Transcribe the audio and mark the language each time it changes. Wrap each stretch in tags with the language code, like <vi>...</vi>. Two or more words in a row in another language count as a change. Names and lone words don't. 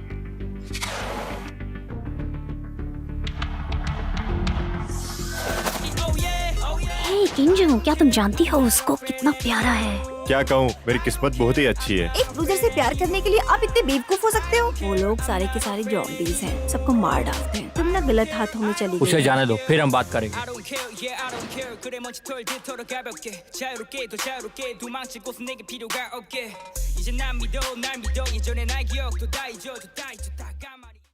<hi>हे किंजू, क्या तुम जानती हो उसको कितना प्यारा है? क्या कहूँ, मेरी किस्मत बहुत ही अच्छी है। एक दूसरे से प्यार करने के लिए आप इतने बेवकूफ हो सकते हो? वो लोग सारे के सारे जॉम्बीज हैं, सबको मार डालते हैं। तुम ना गलत हाथों में चली गई। उसे जाने दो, फिर हम बात करेंगे।</hi> <ko>이제 난 믿어 날 믿어 예전의 날 기억도 다 잊어도 다 잊었다</ko>